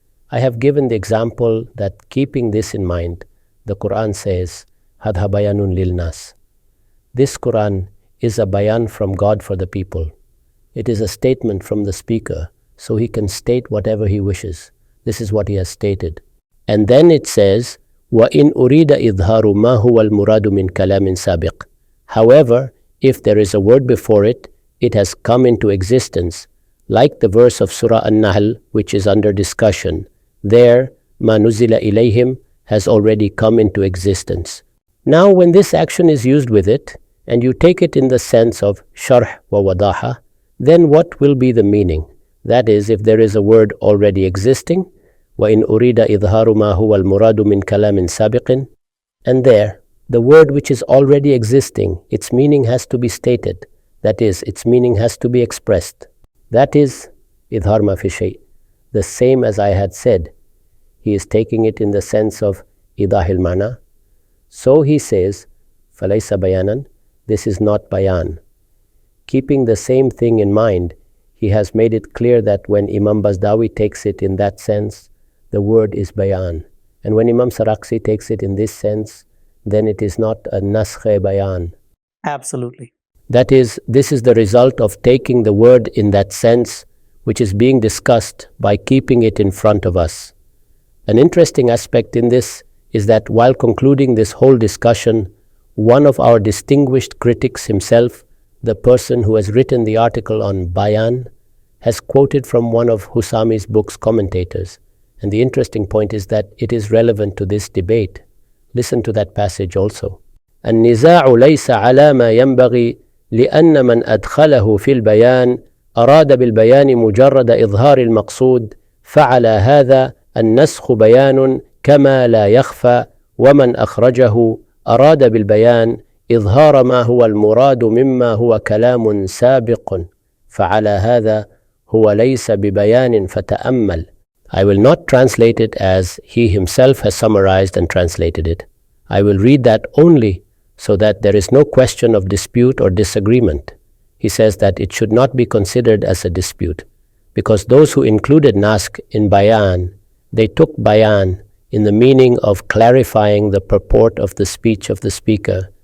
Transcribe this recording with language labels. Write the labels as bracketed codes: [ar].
[en] I have given the example that keeping this in mind, the Quran says, [ar] Hadha bayanun lil nas. [en] This Quran is a bayan from God for the people. It is a statement from the speaker, so he can state whatever he wishes. This is what he has stated. And then it says, [ar] وَإِنْ أُرِيدَ إِظْهَارُ مَا هُوَ الْمُرَادُ مِنْ كَلَامٍ سَابِقٍ. [en] However, if there is a word before it, it has come into existence, like the verse of Surah An-Nahl, which is under discussion. There, [ar] مَا نُزِلَ إِلَيْهِمْ [en] has already come into existence. Now, when this action is used with it, and you take it in the sense of [ar] sharh wa wadaha, [en] then what will be the meaning? That is, if there is a word already existing, [ar] وَإِنْ أُرِيدَ إِظْهَارُ مَا هُوَ الْمُرَادُ مِنْ كَلَامٍ سَابِقٍ, [en] and there, the word which is already existing, its meaning has to be stated. That is, its meaning has to be expressed. That is, [ar] إِظْهَارُ مَا فِي شَيْءٍ. [en] The same as I had said. He is taking it in the sense of [ar] إِضَاحِ الْمَعْنَى. [en] So he says, [ar] فَلَيْسَ بَيَانًا. [en] This is not bayan. Keeping the same thing in mind, he has made it clear that when Imam Bazdawi takes it in that sense, the word is bayan. And when Imam Sarakhsi takes it in this sense, then it is not a naskh bayan. Absolutely. That is, this is the result of taking the word in that sense, which is being discussed by keeping it in front of us. An interesting aspect in this is that while concluding this whole discussion, one of our distinguished critics himself, the person who has written the article on bayan, has quoted from one of Husami's book's commentators. And the interesting point is that it is relevant to this debate. Listen to that passage also. [ar] النزاع ليس على ما ينبغي لأن من أدخله في البيان أراد بالبيان مجرد إظهار المقصود فعلى هذا النسخ بيان كما لا يخفى ومن أخرجه أراد بالبيان إظهار ما هو المراد مما هو كلام سابق فعلى هذا هو ليس ببيان فتأمل. [en] I will not translate it as he himself has summarized and translated it. I will read that only so that there is no question of dispute or disagreement. He says that it should not be considered as a dispute, because those who included naskh in bayan, they took bayan in the meaning of clarifying the purport of the speech of the speaker.